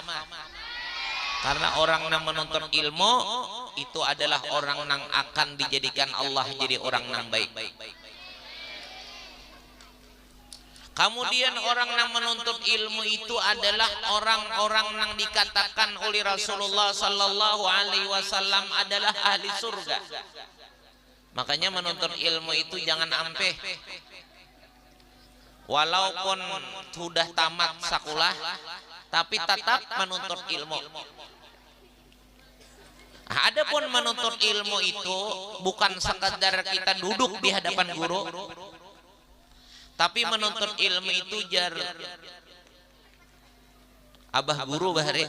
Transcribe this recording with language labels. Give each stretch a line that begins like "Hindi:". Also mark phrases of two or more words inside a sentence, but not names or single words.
Indonesian: Karena orang yang menuntut ilmu itu adalah orang yang akan dijadikan Allah jadi orang yang baik. Kemudian orang yang menuntut ilmu itu adalah orang-orang yang dikatakan oleh Rasulullah
Arabic: صلى الله عليه وسلم
Indonesian: adalah ahli surga. Makanya menuntut ilmu itu jangan ampeh. Walaupun sudah tamat sekolah, tapi tetap menuntut ilmu. Adapun menuntut ilmu itu bukan sekadar kita duduk di hadapan guru, tapi menuntut ilmu itu
Banjar: jar abah guru bahari.